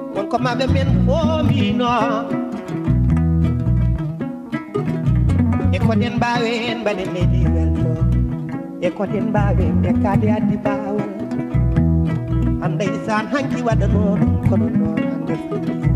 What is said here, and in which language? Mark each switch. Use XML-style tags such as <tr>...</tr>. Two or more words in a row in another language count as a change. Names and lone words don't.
<ff>Ko maɓe men foomino e ko den mbawen mbaɗe leydi welto, e ko den mbawen dekkade addi bawal. Am ndeysaan hanki waɗano ɗum kono noon hande fini.</ff>